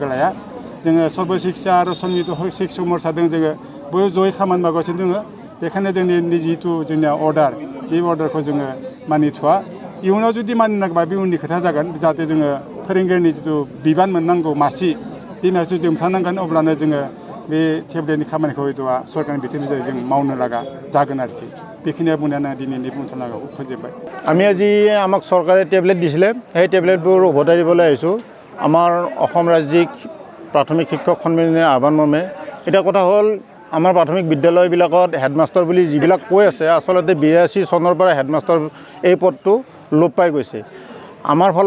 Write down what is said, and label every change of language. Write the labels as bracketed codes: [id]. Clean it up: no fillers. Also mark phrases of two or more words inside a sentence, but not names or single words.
[brx] लाया जोङो सर्ब शिक्षा आरो समिति शिक्षा मोर्चाजों जोङो बयबो जयै खामानि मावगासिनो दङ बेखायनो जोंनि जितु जोंनिया अर्डार बे अर्डारखौ जोङो मानिथ'वा इयुनाव जुदि मानिनांगौबा बे उननि खोथा जागोन जाहाथे जोङो फोरोंगिरिनि जितु बिबान मोननांगौ मासि बे मासि जों मोनथारनांगोन अब्लानो जोङो बे टेब्लेटनि खामानिखौ हयथ'आ सरकारनि बिथोननि जों मावनो लागा जागोन आरोखि बेखिनिया बुंनानै दिनैनि बुंथ'नांगौ फोजोबबाय [as] আমি আজি আমাক চৰকাৰে টেবলেট দিছিলে সেই টেবলেটবোৰ উভতাই দিবলৈ আহিছোঁ আমাৰ অসম ৰাজ্যিক প্ৰাথমিক শিক্ষক সন্মিলনীৰ আহ্বান মৰ্মে এটা কথা হ'ল আমাৰ প্ৰাথমিক বিদ্যালয়বিলাকত হেডমাষ্টাৰ বুলি যিবিলাক কৈ আছে আচলতে 82 চনৰ পৰা হেডমাষ্টাৰ এই পদটো লোপ পাই গৈছে আমাৰ ফালৰ